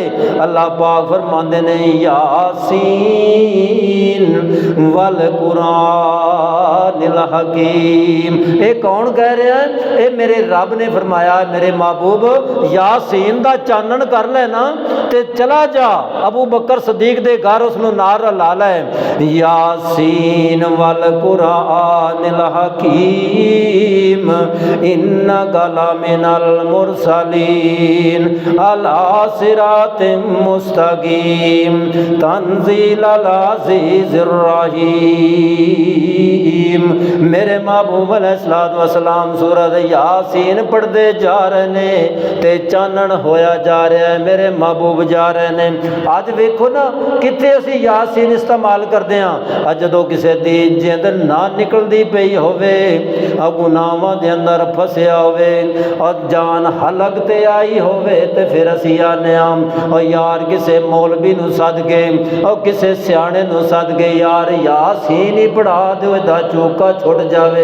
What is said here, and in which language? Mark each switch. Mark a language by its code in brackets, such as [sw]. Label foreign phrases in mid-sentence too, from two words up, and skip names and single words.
[pa] اللہ پاک فرماندے نے [ar] يس والقرآن الحكيم. [pa] یہ کون کہہ رہا ہے? یہ میرے رب نے فرمایا میرے محبوب یاسین دا چانن کر لینا تے چلا جا ابو بکر صدیق دے گھر اوہنوں نال لا لے. [ar] يس والقرآن الحكيم إنك لمن المرسلين على صراط مستقيم تنزيل العزيز الرحيم. [pa] میرے محبوب [ar] عليه الصلاة والسلام [pa] سورت یاسین پڑھدے جا رہے نے تے چانن ہویا جا رہا ہے، میرے محبوب جا رہے نے. اج ویکھو نا کتھے اسیں یاسین استعمال کردے ہیں. اج جدوں کسی دی جند نا نکلدی پئی ہووے، گناہاں دے اندر پھسیا ہووے اور جان حلق تے آئی ہووے تے فیر اسیں آنے اور یار کسی مولوی نوں سد کے اور کسی سیانے نوں سد کے یار یاسین ہی پڑھا دو ایہدا چھوکا چھٹ جاوے.